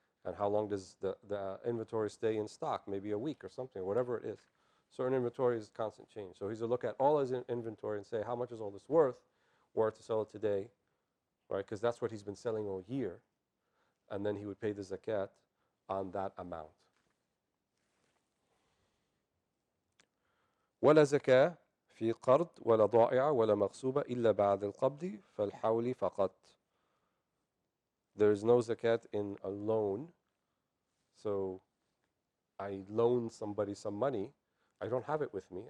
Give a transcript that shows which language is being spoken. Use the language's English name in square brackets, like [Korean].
[English] And how long does the inventory stay in stock? Maybe a week or something, whatever it is. So an inventory is constant change. So he's to look at all his inventory and say, how much is all this worth? Were to sell it today, right? Because that's what he's been selling all year. And then he would pay the zakat on that amount. [Arabic] ولا زكاة في قرض ولا ضائعة ولا مغصوبة إلا بعد القبض فالحول فقط. [English] There is no zakat in a loan. So I loan somebody some money. I don't have it with me.